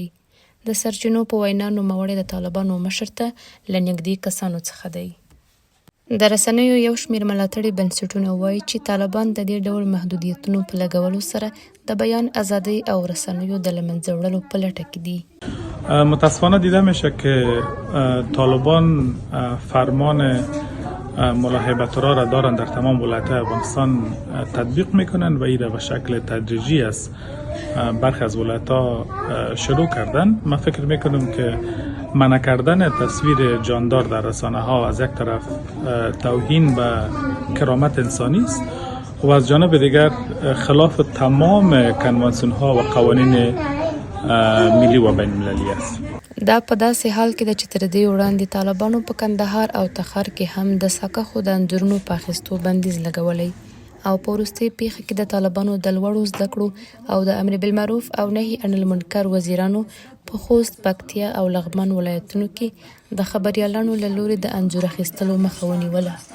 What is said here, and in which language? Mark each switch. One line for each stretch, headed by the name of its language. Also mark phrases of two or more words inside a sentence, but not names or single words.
Pashto: د سرچینو په وینا نوموړی د طالبانو مشر ته له نږدې کسانو څخه دی. د رسنیو یو شمېر ملاتړي بنسټونه وایي چې طالبان د دې ډول محدودیتونو په لګولو سره د بیان ازادۍ او رسنیو د له منځه وړلو په لټه کې دي.
Persian: متاسفانه دیده میشه که طالبان فرمان ملاحبت را دارن در تمام ولایت افغانستان تطبیق میکنن و این به شکل تدریجی است برخی از ولایت ها شروع کردن. من فکر میکنم که منع کردن تصویر جاندار در رسانه ها از یک طرف توهین به کرامت انسانی است و از جانب دیگر خلاف تمام کنوانسیون ها و قوانین ملی و بین المللی است.
Pashto: دا په داسې حال کې ده چې تر دې وړاندې طالبانو په کندهار او تخار کې هم د ساکښو د انځورونو په اخیستو بندیز لګولی او په وروستۍ پیښه کې د طالبانو د لوړو زده کړو او د
Arabic: امر بالمعروف
Pashto: او
Arabic: نهي عن المنکر
Pashto: وزیرانو په خوست، پکتیا او لغمان ولایتونو کې د خبریالانو له لوري د انځور اخیستلو مخه ونیوله.